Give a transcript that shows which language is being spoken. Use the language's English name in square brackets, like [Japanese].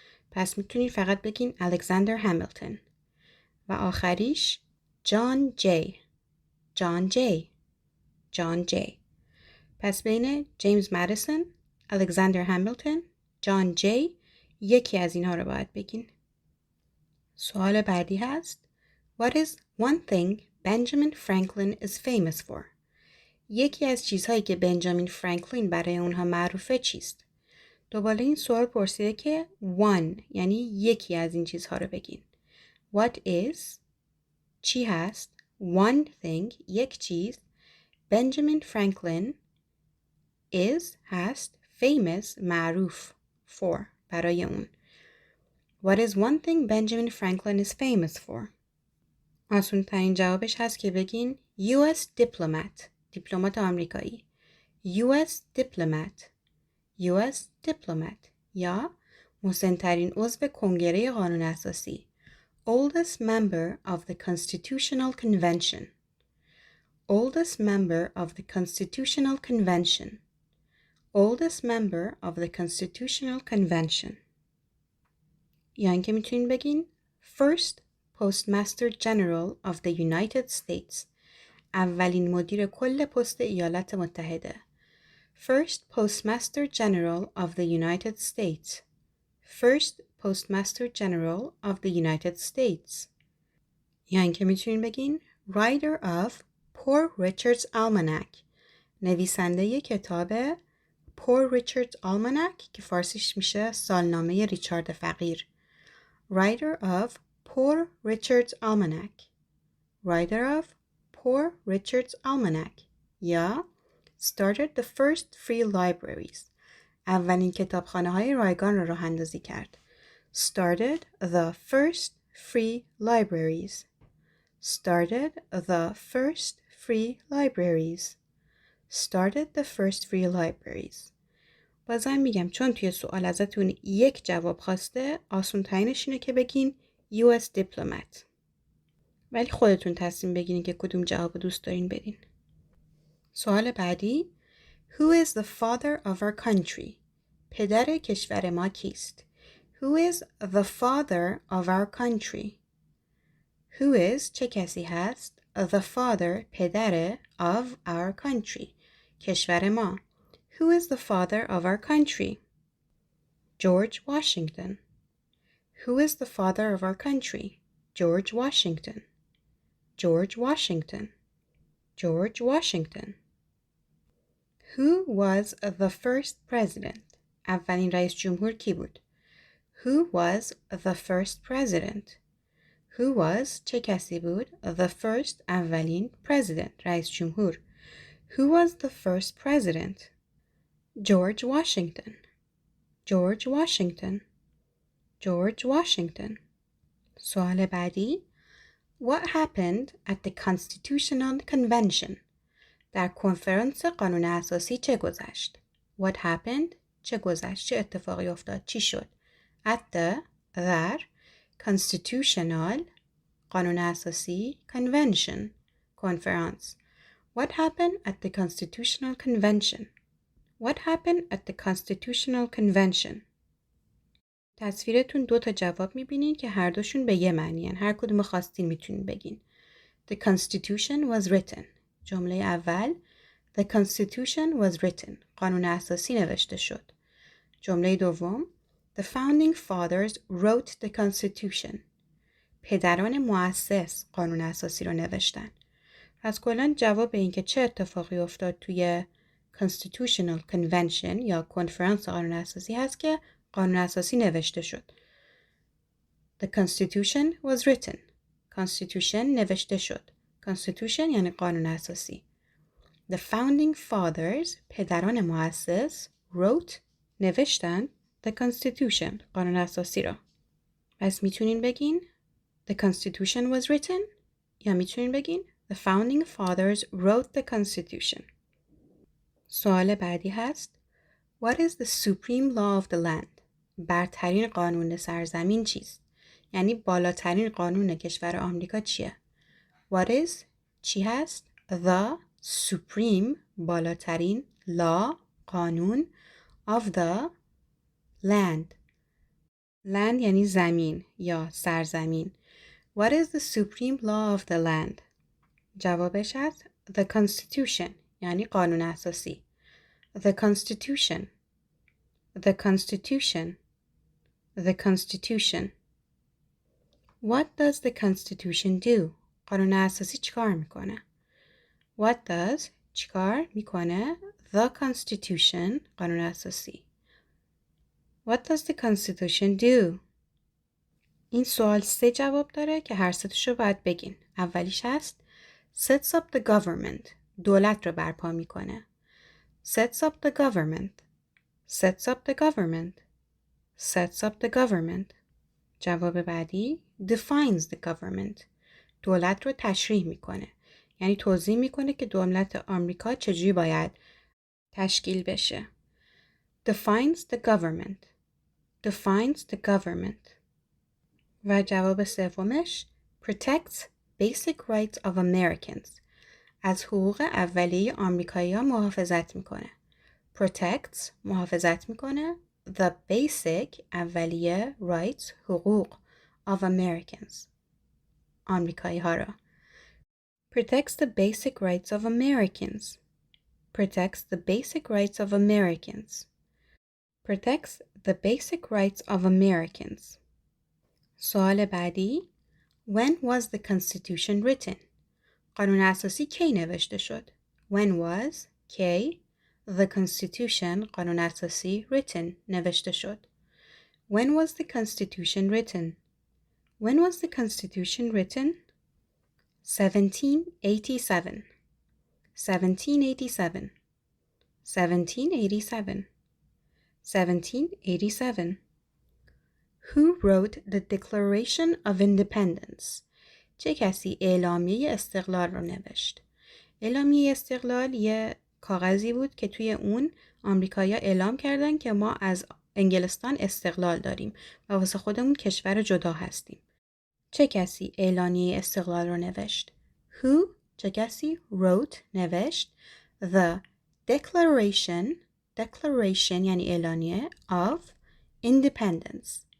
[Persian] پس میتونید فقط بگین الکساندر همیلتون. و آخریش جان جی، جان جی، جان جی. پس بین جیمز مدیسون، الکساندر همیلتون، جان جی یکی از اینها رو باید بگین. سوال بعدی هست [English] What is one thing Benjamin Franklin is famous for? [Persian] یکی از چیزهایی که بنجامین فرانکلین برای اونها معروفه چیست؟ دوباره این سوال پرسیده که [English] one [Persian] یعنی یکی از این چیزها رو بگین. [English] What is [Persian] چی هست؟ [English] One thing [Persian] یک چیز [English] Benjamin Franklin is [Persian] هست [English] famous [Persian] معروف [English] for [Persian] برای اون. [English] What is one thing Benjamin Franklin is famous for? [Persian] آسون ترین جوابش هست که بگین [English] US diplomat [Persian] دیپلمات آمریکایی. [English] US diplomat US diplomat [Persian] یا مسن‌ترین عضو کنگره قانون اساسی [English] oldest member of the Constitutional Convention oldest member of the Constitutional Convention oldest member of the Constitutional Convention. [Persian] یعنی که میتونین بگین [English] first Postmaster General of the United States. [Persian] اولین مدیر کل پست ایالات متحده. [English] First Postmaster General of the United States. First Postmaster General of the United States. [Persian] یعنی که میتونین بگین [English] Writer of Poor Richard's Almanac. [Persian] نویسنده کتاب [English] Poor Richard's Almanac [Persian] که فارسیش میشه سالنامه ریچارد فقیر. [English] Writer of Poor Richard's Almanac. Writer of Poor Richard's Almanac. [Persian] یا [English] started the first free libraries. [Persian] اولین کتابخانه های رایگان را راه اندازی کرد. [English] Started the first free libraries. Started the first free libraries. Started the first free libraries. [Persian] بازم میگم چون توی سوال ازتون یک جواب خواسته آسون ترینش اینه که بگین [English] US diplomat. [Persian] ولی خودتون تصمیم بگیرین که کدوم جواب دوست دارین بدین. سوال بعدی [English] Who is the father of our country? [Persian] پدر کشور ما کیست؟ [English] Who is the father of our country? Who is [Persian] چه کسی هست؟ [English] The father [Persian] پدر [English] of our country [Persian] کشور ما. [English] Who is the father of our country? George Washington. Who is the father of our country? George Washington. George Washington. George Washington. Who was the first president? [Persian] اولین رئیس جمهور کی بود؟ [English] Who was the first president? Who was [Persian] چه کسی بود؟ [English] The first [Persian] اولین [English] president [Persian] رئیس جمهور. [English] Who was the first president? George Washington. George Washington. George Washington. [Persian] سوال بعدی [English] What happened at the Constitutional Convention? [Persian] در کنفرانس قانون اساسی چه گذشت؟ [English] What happened؟ [Persian] چه گذشت؟ چه اتفاقی افتاد؟ چی شد؟ [English] At the [Persian] در [English] Constitutional [Persian] قانون اساسی [English] Convention [Persian] کنفرانس. [English] What happened at the Constitutional Convention? What happened at the Constitutional Convention? [Persian] تصویرتون 2 تا جواب میبینین که هر دوشون به یه معنی هن. هر کدوم خواستین میتونین بگین. [English] The Constitution was written. [Persian] جمله اول [English] The Constitution was written. [Persian] قانون اساسی نوشته شد. جمله دوم [English] The founding fathers wrote the Constitution. [Persian] پدران مؤسس قانون اساسی رو نوشتن. پس کلاً جواب این که چه اتفاقی افتاد توی [English] Constitutional Convention [Persian] یا کنفرانس قانون اساسی هست که قانون اساسی نوشته شد. [English] The Constitution was written. [Persian] Constitution نوشته شد. Constitution یعنی قانون اساسی. [English] The founding fathers [Persian] پدران مؤسس [English] wrote [Persian] نوشتن [English] the Constitution [Persian] قانون اساسی را. پس میتونین بگین [English] The Constitution was written [Persian] یا میتونین بگین [English] The founding fathers wrote the Constitution. [Persian] سوال بعدی هست [English] What is the supreme law of the land? [Persian] برترین قانون سرزمین چیست؟ یعنی بالاترین قانون کشور آمریکا چیه؟ [English] What is [Persian] چی هست؟ [English] The supreme [Persian] بالاترین [English] law [Persian] قانون [English] of the land. Land [Persian] یعنی زمین یا سرزمین. [English] What is the supreme law of the land? [Persian] جوابش هست [English] The Constitution [Persian] یعنی قانون اساسی. [English] The Constitution. The Constitution. The Constitution. What does the Constitution do? [Persian] قانون اساسی چیکار میکنه؟ [English] What does [Persian] چیکار میکنه؟ [English] The Constitution [Persian] قانون اساسی. [English] What does the Constitution do? [Persian] این سوال 3 جواب داره که هر 3 تاشو باید بگین. اولیش هست [English] sets up the government. [Persian] دولت رو برپا میکنه. [English] Sets up the government. Sets up the government. Sets up the government. [Persian] جواب بعدی [English] defines the government. [Persian] دولت رو تشریح میکنه. یعنی توضیح میکنه که دولت آمریکا چجوری باید تشکیل بشه. [English] Defines the government. Defines the government. [Persian] و جواب سومش [English] protects basic rights of Americans. [Persian] از حقوق اولیه آمریکایی‌ها محافظت میکنه. [English] Protects [Persian] محافظت میکنه [English] the basic [Persian] اولیه [English] rights [Persian] حقوق [English] of Americans. [Persian] آمریکایی ها را. [English] Protects the basic rights of Americans. Protects the basic rights of Americans. Protects the basic rights of Americans. [Persian] سوال بعدی. [English] When was the Constitution written? [Persian] قانون اساسی کی نوشته شد؟ [English] When was [Persian] کی [English] the Constitution [Persian] قانون اساسی [English] written [Persian] نوشته شد. [English] When was the Constitution written? When was the Constitution written? 1787. 1787. 1787. 1787. Who wrote the Declaration of Independence? [Persian] چه کسی اعلامیه استقلال رو نوشت؟ اعلامیه استقلال یه کاغذی بود که توی اون آمریکایی‌ها اعلام کردن که ما از انگلستان استقلال داریم و واسه خودمون کشور جدا هستیم. چه کسی اعلامیه استقلال رو نوشت؟ [English] Who [Persian] چه کسی [English] wrote [Persian] نوشت [English] the declaration [Persian] یعنی اعلامیه [English] of independence.